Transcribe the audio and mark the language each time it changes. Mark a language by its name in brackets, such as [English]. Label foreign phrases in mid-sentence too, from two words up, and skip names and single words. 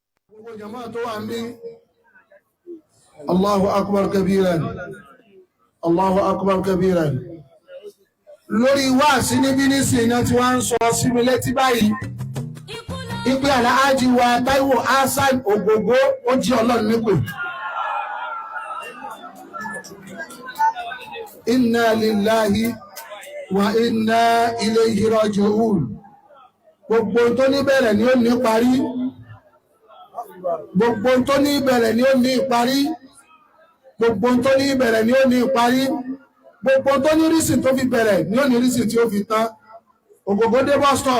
[Yoruba] gbogbo jama tó wà mí [Arabic] الله أكبر كبيرا الله أكبر كبيرا [Yoruba] lórí wáàsí níbí nísìnyí náà tí wọ́n ń sọ sí mi létí báyìí ipe Alhaji wa Taiwo Hassan Ogogo ó jí Ọlọ́run nípè. [Arabic] إنا لله وإنا إليه راجعون. [Yoruba] Gbogbo tó ní bẹ̀rẹ̀ ni ó ní parí. Gbogbo tó ní bẹ̀rẹ̀ ni ó ní ìparí. Gbogbo tó ní bẹ̀rẹ̀ ni ó ní ìparí. Gbogbo tó ní rísì tó fi bẹ̀rẹ̀ ni ó ní rísì tí ó fi tán. Ogogo dé [English] bus stop.